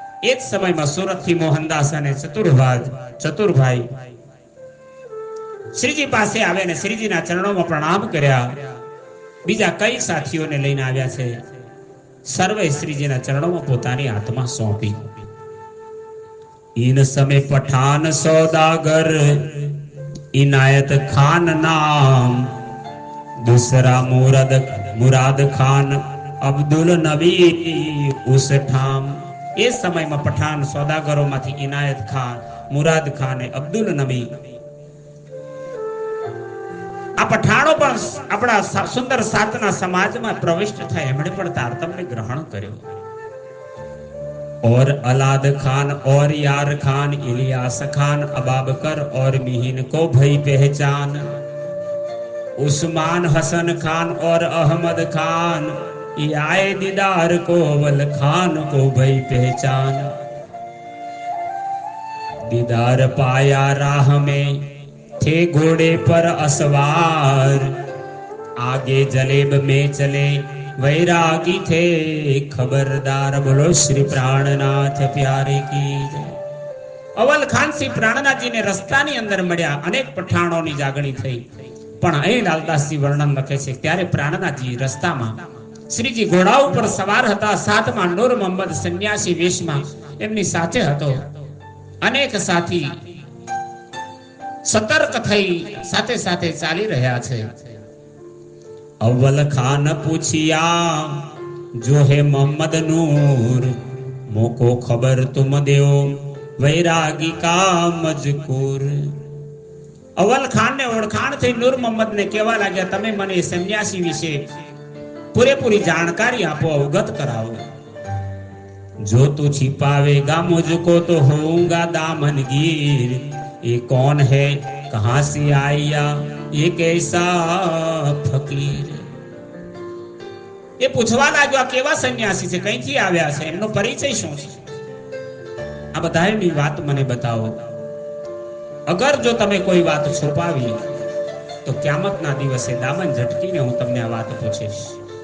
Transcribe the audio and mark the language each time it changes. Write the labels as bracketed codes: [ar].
[gu] एक समयમાં સુરતથી મોહનદાસ અને ચતુરભાઈ શ્રીજી પાસે આવ્યા અને શ્રીજીના ચરણોમાં પ્રણામ કર્યા. બીજા કઈ સાથીઓને લઈને આવ્યા છે, સર્વે શ્રીજીના ચરણોમાં પોતાની આત્મા સોંપી. [hi] इन समय पठान सौदागर इनायत खान नाम दूसरा मुराद खान अब्दुल नबी उस ठाम. [gu] એ સમયમાં પઠાણ સોદાગરોમાંથી ઇનાયત ખાન, મુરાદ ખાન, અબ્દુલ નબી, આ પઠાણો પણ આપણા સુંદર સાતના સમાજમાં પ્રવિષ્ટ થાય, એમણે પણ તારતમ્ય ગ્રહણ કર્યો. [hi] और अलाद खान और यार खान इलियास खान अबाबकर और मिहिन को भई पहचान. उस्मान हसन खान और अहमद खान ये आए दीदार को अवल खान को भई पहचान. दीदार पाया राह में थे घोड़े पर असवार आगे जलेब में चले वैरागी थे खबरदार. बोलो श्री प्राणनाथ प्यारे की जय. [gu] અવલ ખાન શ્રી પ્રાણનાથજીને રસ્તાની અંદર મળ્યા, અનેક પઠાણોની જાગણી થઈ, પણ અહીં લાલદાસજી વર્ણન લખે છે ત્યારે પ્રાણનાથજી રસ્તામાં શ્રીજી ઘોડા ઉપર સવાર હતા. સાથમાં નૂર મોહમ્મદ સંન્યાસી વેશમાં એમની સાથે હતો. અનેક સાથી સતર્ક થઈ સાથે સાથે ચાલી રહ્યા છે. [hi] अव्वल खान पूछिया जो है मोहम्मद नूर मोको खबर तुम देओ वैरागी का मजकूर. [gu] અવ્વલ ખાન ને ઓળખાણ થઈ નૂર મોહમ્મદ ને કહેવા લાગ્યા, તમે મને સંન્યાસી વિશે પૂરેપૂરી જાણકારી આપો, અવગત કરાવો. [hi] જો તું छिपावेगा मुझको तो होऊंगा दामनगीर. ये कौन है कहां से आया ये कैसा फकीर. [gu] એ પૂછવા લાગ્યો આ કેવા સંન્યાસી છે, કઈથી આવ્યા છે, એમનો પરિચય શું છે, આ બધાની વાત મને બતાવો. અગર જો તમે કોઈ વાત છુપાવી તો ક્યામતના દિવસે દામન ઝટકીને હું તમને આ વાત પૂછીશ.